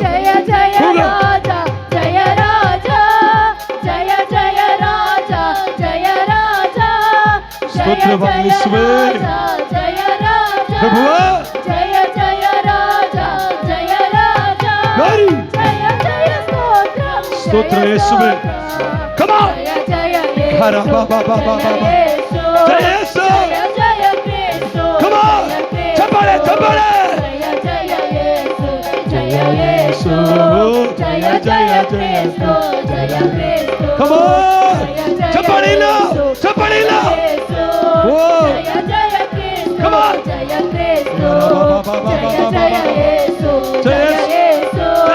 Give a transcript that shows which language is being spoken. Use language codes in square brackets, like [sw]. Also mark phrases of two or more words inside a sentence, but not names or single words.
[kn] ಸ್ತೋತ್ರವಾಗಲಿಸುವೆ ಪ್ರಭುವ. ಸ್ತೋತ್ರ ಯೇಸುವೆ. [en] Come on. Kara ba ba ba ba ba ba. [kn] ಜೈ ಯೇಸು. [en] Come on. [kn] ಚಪ್ಪಾಳೆ ಚಪ್ಪಾಳೆ. ಜಯ ಯೇಸು. ಜಯ ಯೇಸು. ಜಯ ಜಯ ಯೇಸು. ಜಯ ಯೇಸು. [en] Come on. [kn] ಚಪ್ಪಾಳೆ ಲ. ಚಪ್ಪಾಳೆ ಲ. [en] Oh. Come on. [kn] ಜಯ ಯೇಸು. Ba ba ba ba ba ba. ಜಯ ಯೇಸು.